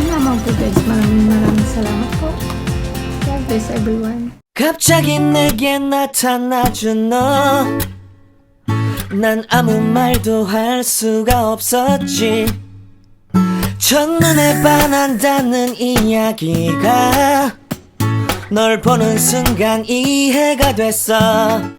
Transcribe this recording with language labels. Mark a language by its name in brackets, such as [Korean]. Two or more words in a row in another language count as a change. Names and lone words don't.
[Filipino] lamang po guys. Maraming salamat po. [English] God bless everyone. [Korean] 갑자기 내게 나타나준 너, 난 아무 말도 할 수가 없었지. 첫눈에 반한다는 이야기가 널 보는 순간 이해가 됐어.